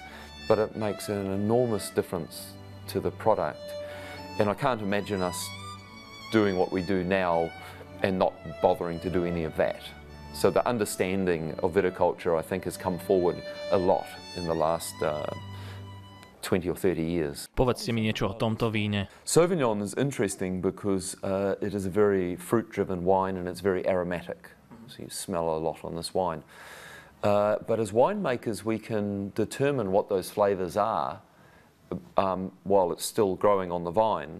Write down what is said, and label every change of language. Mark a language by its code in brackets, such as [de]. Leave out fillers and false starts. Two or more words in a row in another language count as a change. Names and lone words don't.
[en] But it makes an enormous difference to the product. And I can't imagine us doing what we do now and not bothering to do any of that. So the understanding of viticulture, I think, has come forward a lot in the last 20 or 30 years. [sk] Povedzte mi niečo o tomto víne. [en] Sauvignon is interesting because it is a very fruit-driven wine and it's very aromatic. So you smell a lot on this wine. But as winemakers, we can determine what those flavours are while it's still growing on the vine.